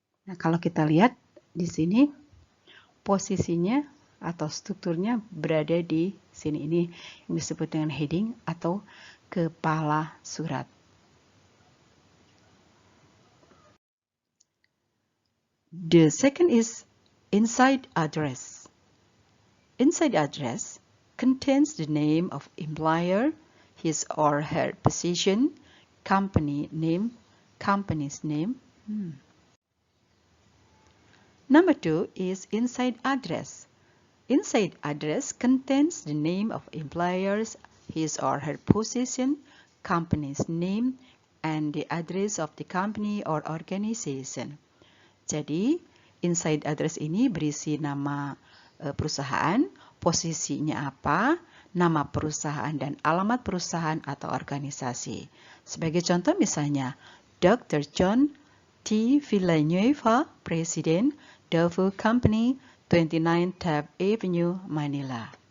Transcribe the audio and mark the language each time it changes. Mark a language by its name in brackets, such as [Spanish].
[Indonesian] Nah, kalau kita lihat di sini posisinya atau strukturnya berada di sini. Ini yang disebut dengan heading atau kepala surat. [English] The second is inside address. Inside address contains the name of employer, his or her position, company name, company's name. Number 2 is inside address. Inside address contains the name of employers, his or her position, company's name, and the address of the company or organization. [Indonesian] Jadi, inside address ini berisi nama perusahaan, posisinya apa, nama perusahaan dan alamat perusahaan atau organisasi. Sebagai contoh misalnya, Dr. John T. Villanueva, Presiden, Dover Company, 29 Taft Avenue, Manila.